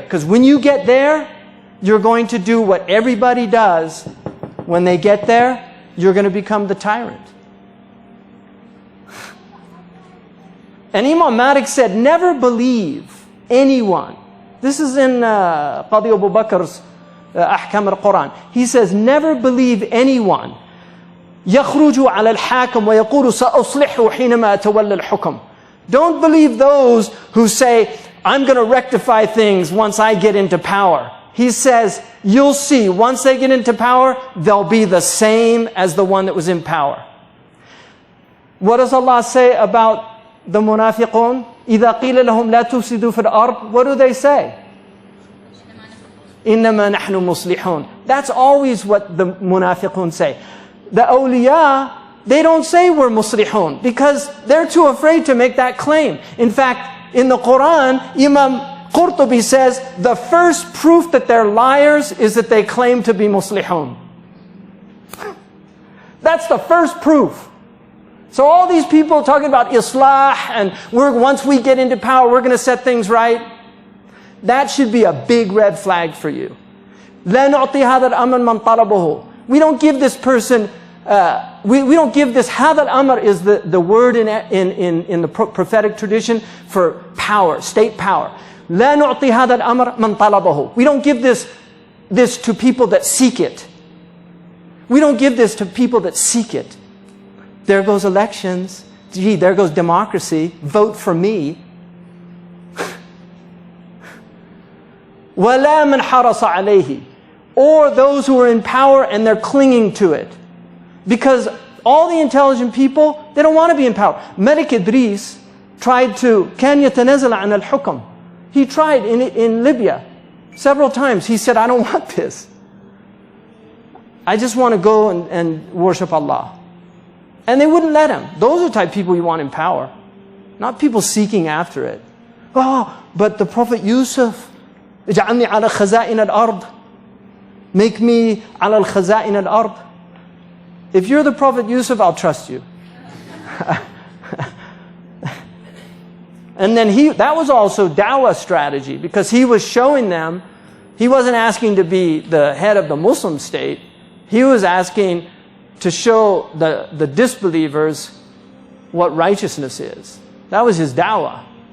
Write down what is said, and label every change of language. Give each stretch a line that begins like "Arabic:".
English: Because when you get there, you're going to do what everybody does. When they get there, you're going to become the tyrant. And Imam Malik said, never believe anyone. This is in Qadi Abu Bakr's Ahkam al-Quran. He says, never believe anyone
Arabic: يخرج على الحاكم ويقول سأصلحه حينما أتولى الحكم.
English: Don't believe those who say, I'm going to rectify things once I get into power. He says, you'll see, once they get into power, they'll be the same as the one that was in power. What does Allah say about the munafiqun?
Arabic: إِذَا قِيلَ لَهُمْ لَا تُفْسِدُوا فِي الْأَرْضِ.
English: What do they say?
Arabic: إِنَّمَا نَحْنُ مُصْلِحُونَ.
English: That's always what the munafiqun say. The awliya, they don't say we're muslihun because they're too afraid to make that claim. In fact, in the Quran, Imam Qurtubi says the first proof that they're liars is that they claim to be muslihun. That's the first proof. So all these people talking about islah and once we get into power, we're going to set things right. That should be a big red flag for you.
Arabic: لا نعطي هذا الأمر من طلبه.
English: We don't give this person, we don't give this,
Arabic: هذا الأمر
English: is the word in the prophetic tradition for power, state power.
Arabic: لا نعطي هذا الأمر من طلبه.
English: We don't give this to people that seek it. We don't give this to people that seek it. There goes elections. Gee, there goes democracy. Vote for me.
Arabic: وَلَا مَنْ حَرَصَ عَلَيْهِ.
English: Or those who are in power and they're clinging to it. Because all the intelligent people, they don't want to be in power. Malik Idris tried to,
Arabic: كَانْ يَتَنَزَلَ عَنَ الْحُكَمِ.
English: He tried in Libya several times. He said, I don't want this. I just want to go and worship Allah. And they wouldn't let him. Those are the type of people you want in power. Not people seeking after it. Oh, but the Prophet Yusuf,
Arabic: اجعلني على خزائن الأرض.
English: Make me
Arabic: على الخزائن الأرض.
English: If you're the Prophet Yusuf, I'll trust you. And then that was also dawah strategy, because he was showing them, he wasn't asking to be the head of the Muslim state. He was asking to show the disbelievers what righteousness is. That was his dawah.